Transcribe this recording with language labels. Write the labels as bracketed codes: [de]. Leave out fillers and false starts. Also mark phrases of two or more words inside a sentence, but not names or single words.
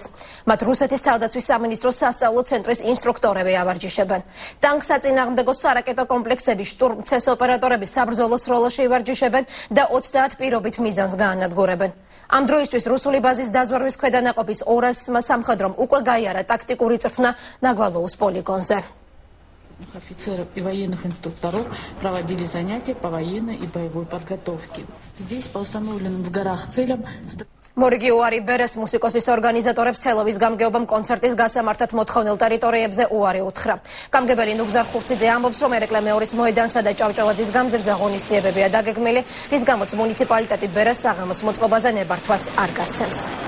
[ka] მათ რუსეთის თავდაცვის სამინისტროს სასწავლო ცენტრის ინსტრუქტორები ავარჯიშებენ. ტანკსაწინააღმდეგო სარაკეტო კომპლექსების შტურმცეს ოპერატორები საბრძოლო სროლაში ივარჯიშებენ და 30 პირობით მიზანს გაანადგურებენ. ამ დროისთვის რუსული ბაზის დაზვერვის ქვედანაყოფის 200 სამხედრომ უკვე გაიარა ტაქტიკური წვრთნა ნაგვალოუს პოლიგონზე. [ru] Офицеров и военных инструкторов проводили занятия по военной и боевой подготовке. Здесь по установленным в горах целям [ka] მორიგი უარი ბერეს მუსიკოსის ორგანიზატორებს თელოვის გამგეობამ კონცერტის გასამართად მოთხოვნილ ტერიტორიებზე უარი უთხრა. გამგებელი ნუგზარ ხურციძე ამბობს, რომ ერეკლე მეორის მოედანსა და ჭავჭავაძის გამზირზე ღონისძიებებია დაგეგმილი, რის გამოც მუნიციპალიტეტი ბერეს საღამოს მოწყობაზე ნებართვას არ გასცემს.